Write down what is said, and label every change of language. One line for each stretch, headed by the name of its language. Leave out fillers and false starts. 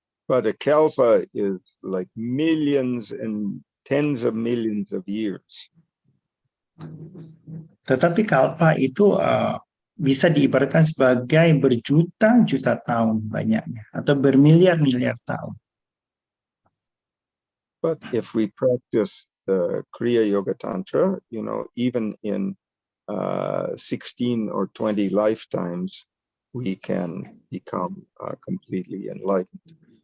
English: But a kalpa is like millions and tens of millions of years.
Indonesian: Tetapi kalpa itu bisa diibaratkan sebagai berjuta-juta tahun banyaknya, atau bermiliar-miliar tahun.
English: But if we practice the Kriya Yoga Tantra, even in 16 or 20 lifetimes, we can become completely enlightened.